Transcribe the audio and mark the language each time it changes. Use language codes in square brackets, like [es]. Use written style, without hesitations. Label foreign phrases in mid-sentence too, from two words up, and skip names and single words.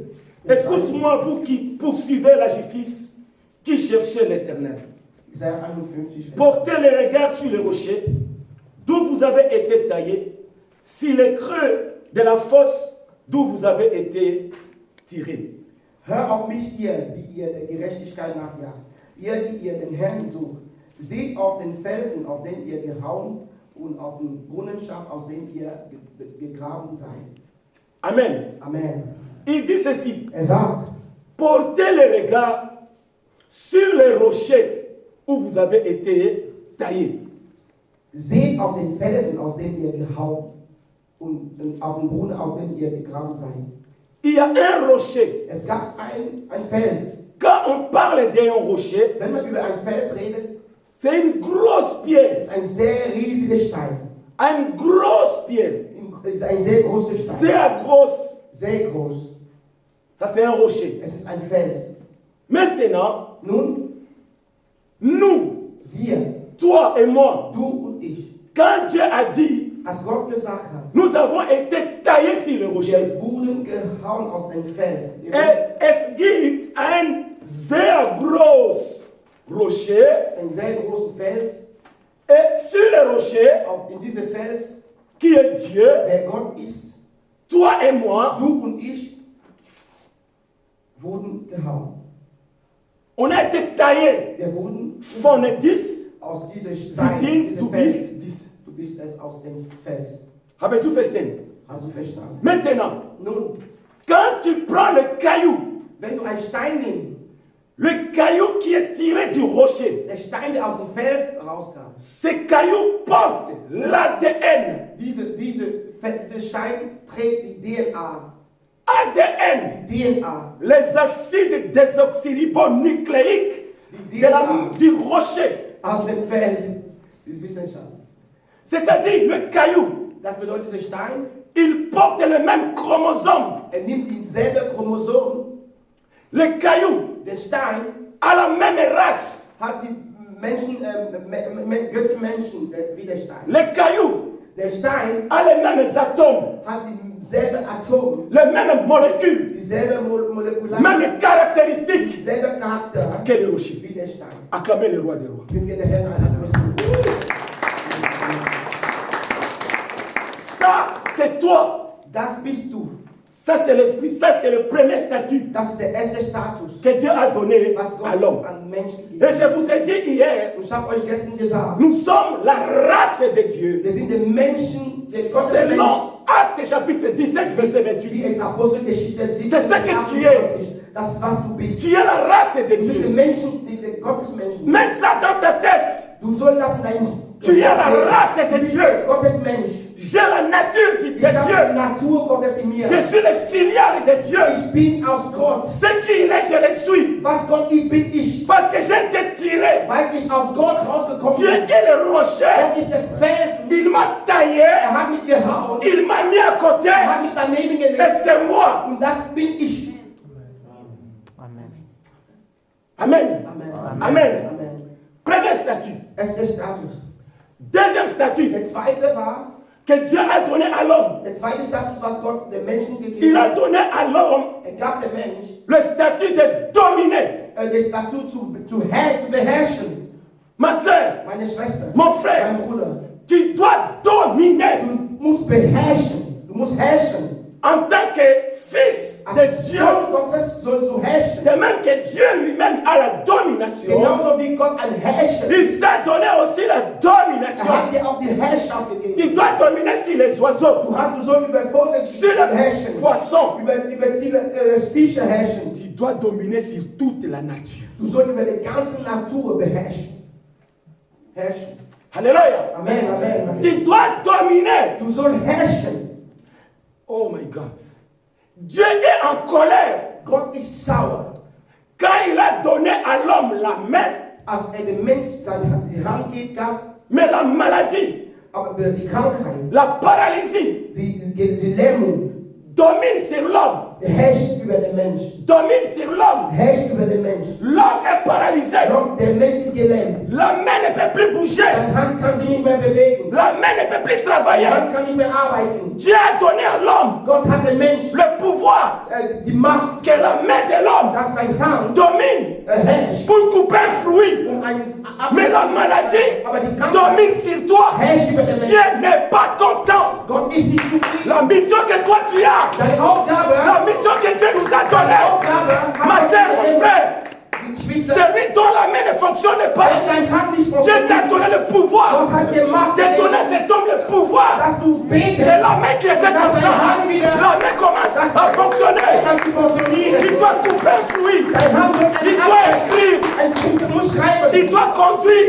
[fr] Écoute-moi, vous qui poursuivez la justice, qui cherchez l'Éternel. [de] Jesaja 51, Vers [fr] Portez les regards sur les rochers, d'où vous avez été taillés, sur les creux de la fosse d'où vous avez été tirés. [de] Hör auf mich, ihr, die ihr der Gerechtigkeit nachjagt, ihr, die ihr den Herrn sucht. Seht auf den Felsen, auf den ihr gehauen, und auf den Brunnenschacht, aus dem ihr gegraben seid. [fr] Amen. [de] Amen. [fr] Il dit ceci. [de] Sagt, [fr] Portez les regards sur les rochers où vous avez été taillés. [de] seht auf den Felsen, aus dem ihr gehauen, und auf den Brunnen, aus dem ihr gegraben seid. [fr] Il y a un rocher. [de] Es gab ein Fels. [fr] Quand on parle d'un rocher, [de] Wenn man über einen Fels redet, [fr] c'est une grosse pierre. [de] ist ein sehr riesiger Stein. [fr] Une grosse pierre. [de] Es ist ein sehr großer Stein. Sehr grosse. Sehr groß. [fr] Ça, c'est un rocher. [de] Es ist ein Fels. [fr] Maintenant, [de] Nun, [fr] nous, [de] wir, [fr] toi et moi, [de] du und ich, [fr] quand Dieu a dit, [de] als Gott gesagt hat, [fr] nous avons été taillés sur le rocher. [de] wir wurden gehauen aus dem Fels. Et es gibt ein sehr großes Rocher. Ein sehr großen Fels. [fr] Et sur le rocher, [de] Auch in diesem Fels, [fr] qui est Dieu, [de] wer Gott ist, [fr] toi et moi, [de] du und ich, wurden gehauen. [fr] on a été taillés. [de] Wir wurden Von 10, aus diesem sie Stein, sind, diesem du Fels. bist 10. Du bist es aus dem Fels. [fr] Avez vous verstanden? [de] Hast du verstanden? [fr] Maintenant, [de] Nun, [fr] quand tu prends le caillou, [de] wenn du einen Stein nimmst, [fr] le caillou qui est tiré du rocher, [de] der Stein, der aus dem Fels rauskam, [fr] ce caillou porte l'ADN. [de] dieser Stein trägt die DNA. [fr] ADN, [de] Die DNA. [fr] les acides désoxyribonucléiques [de] Die [fr] de [de] DNA [fr] du rocher. [de] aus dem Fels. Das ist Wissenschaft. [fr] C'est-à-dire, le caillou, [de] Das bedeutet, dieser Stein, [fr] il porte le même chromosome. [de] nimmt dieselbe Chromosom. [fr] Le caillou [de] Der Stein [fr] a la même race. [de] hat die Menschen, Götzenmenschen wie der Stein. [fr] Le caillou [de] Der Stein [fr] a les mêmes atomes, [de] hat dieselbe Atom, [fr] les mêmes molécules, [de] dieselbe Molekular, [fr] mêmes caractéristiques [de] dieselbe Charakter [fr] que le rocher. [de] wie der Stein. [fr] Acclamez le roi des rois. [de] Können wir den Herrn einen Applaus geben? [fr] Ça, c'est toi. [de] Das bist du. [fr] Ça, c'est l'esprit. Ça, c'est le premier statut [de] Das ist der erste Status, [fr] que Dieu a donné [de] was [fr] à [de] Gott [fr] l'homme. [de] an Menschen [fr] Et [de] gibt. [fr] je vous ai dit hier, [de] Und ich habe euch gestern gesagt, [fr] nous sommes la race de Dieu. [de] wir sind die Menschen, der Gottes Menschen, [fr] Selon Actes chapitre 17, verset [de] wie [fr] 28. [de] es Apostelgeschichte 17, [fr] C'est ça que tu es. [de] das ist, was du bist. [fr] Tu es la race de [de] Du bist die [fr] Dieu. [de] Menschen, die Gottesmenschen. [fr] Mets ça dans ta tête. [de] Du sollst das in dein [fr] Tu es la race de Dieu. [de] Gottesmensch. [fr] J'ai la nature de [de] Ich habe die [fr] Dieu. [de] Natur Gottes in mir. [fr] Je suis le filial de Dieu. [de] Ich bin aus Gott. [fr] Ce qu'il est, je le suis. [de] Was Gott ist, bin ich. [fr] Parce que j'ai été tiré. [de] Weil ich aus Gott rausgekommen [fr] Dieu [de] bin. [fr] est le rocher. [de] Gott ist das Felsen. [fr] Il m'a taillé. [de] Hat mich gehauen. [fr] Il m'a mis à côté. [de] Hat mich daneben [fr] Et [de] gelegt. [fr] c'est moi. [de] Und das bin ich. [fr] Amen. [de] Amen. [fr] Amen. [de] Amen. [fr] Premier statut. [de] Das ist der Status. [fr] Deuxième statut [de] Der zweite war, [fr] que Dieu a donné à l'homme. [de] der zweite Status, was Gott den Menschen [fr] Il [de] gegeben [fr] a [de] hat. [fr] donné à l'homme [de] Gab dem Mensch [fr] le statut de dominer. [de] den Status zu beherrschen. [fr] Ma soeur, [de] Meine Schwester, [fr] mon frère, [de] mein Bruder, [fr] tu dois dominer [de] du musst beherrschen. Du musst herrschen. [fr] en tant que fils de [de] Als [fr] Dieu. [de] Sohn Gottes sollst du herrschen. [fr] De même que Dieu lui-même a la domination, [de] Genauso wie Gott ein Herrscher ist. [fr] il t'a donné aussi la domination. [de] Hat dir auch die Herrschaft gegeben. [fr] Tu dois dominer sur les oiseaux, [de] Du sollst über Vögel [fr] sur les [de] herrschen. [fr] poissons. [de] Über Fische herrschen. [fr] Tu dois dominer sur toute la nature. [de] Du sollst über die ganze Natur beherrschen. Herrschen. [fr] Alléluia. Amen, Amen, Amen. Tu dois dominer. [de] Du sollst herrschen. [en] Oh my God. [fr] Dieu est en colère [de] Gott ist sauer, [fr] quand il a donné à l'homme la main, [de] als dem Mensch die Hand gab, [fr] mais la maladie, [de] aber über die Krankheit, [fr] la paralysie [de] die Lähmung, [fr] domine sur l'homme. [de] herrscht über den Mensch. [fr] Domine sur l'homme. [de] Herrscht über den Mensch. [fr] L'homme est paralysé. [de] Der Mensch ist gelähmt. [fr] La main ne peut plus bouger. [de] Seine Hand kann sich nicht mehr bewegen. [fr] La main ne peut plus [de] Die [fr] travailler. [de] Hand kann nicht mehr arbeiten. [fr] Dieu a donné à l'homme [de] Gott hat den Mensch [fr] le pouvoir [de] die Macht, [fr] que la main de l'homme [de] dass seine Hand [fr] domine [de] herrscht. [fr] pour couper un fruit. [de] Um einen [fr] Mais la maladie [de] Aber die Krankheit [fr] domine sur toi. [de] herrscht über den [fr] Dieu [de] Menschen. [fr] n'est pas content. [de] Gott ist nicht zufrieden. [fr] La mission que toi tu as, [de] Deine Aufgabe, [fr] la mission que Dieu nous a [de] deine [fr] donnée, [de] Aufgabe, [fr] ma soeur, mon frère, [de] die Geschwister, [fr] celui dont la main ne fonctionne [de] wenn [fr] pas, [de] deine Hand nicht [fr] Dieu [de] funktioniert, [fr] t'a donné le pouvoir [de] Gott hat dir Macht [fr] de donner à [de] gegeben, [fr] cet homme le pouvoir. [de] dass du betest, [fr] Que la main qui était comme ça, la main commence à fonctionner. [de] kann sie funktionieren. [fr] Il doit couper un fruit. [de] Deine Hand soll [fr] Il [de] eine [fr] doit [de] Hand, [fr] écrire. [de] du musst schreiben, [fr] Il doit conduire.